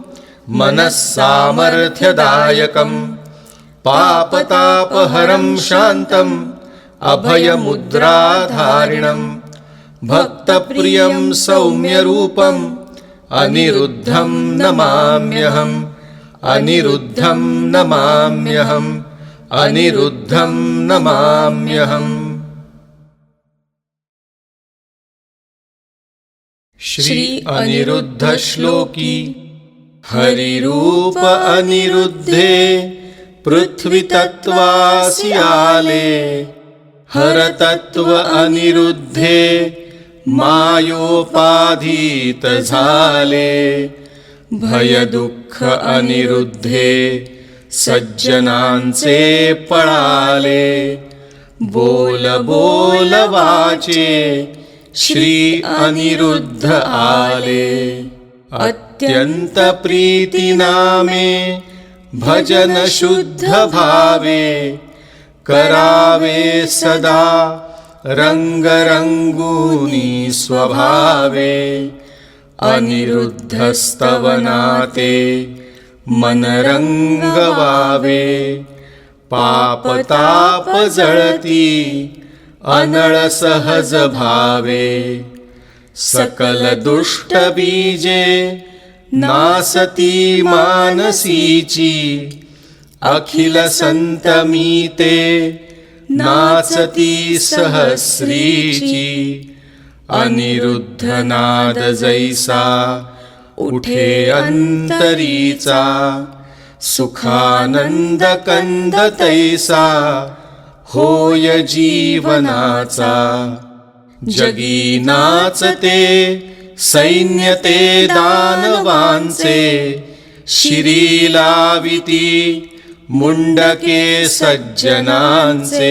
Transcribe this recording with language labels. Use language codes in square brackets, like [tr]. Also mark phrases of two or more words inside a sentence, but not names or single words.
[sa] मनस्सामर्थ्यदायकं पापतापहरं शान्तम् अभयमुद्राधारिणं भक्तप्रियं सौम्यरूपम् अनिरुद्धं नमाम्यहम् अनिरुद्धं नमाम्यहम् अनिरुद्धं नमाम्यहम्। [mr] श्री अनिरुद्ध श्लोकी। हरिरूप अनिरुद्धे पृथ्वीतत्त्वासि आले हरतत्त्व अनिरुद्धे मायोपाधीत झाले। भयदुःख अनिरुद्धे सज्जनांचे पळाले बोल बोल वाचे श्री अनिरुद्ध आले। अत्यंत प्रीती नामे भजन शुद्ध भावे करावे सदा रंगरंगूनी स्वभावे। अनिरुद्धस्तवनाते मन रंगवावे पापताप जळती अनळ सहज भावे। सकल दुष्ट बीजे नासती मानसीची अखिल संतमीते नाचती सहस्रीची। अनिरुद्ध नाद जैसा उठे अंतरीचा सुखानंद कंद तैसा होय जीवनाचा। जगी नाचते सैन्य ते दानवांचे शिरी लाविती मुंडके सज्जनांचे।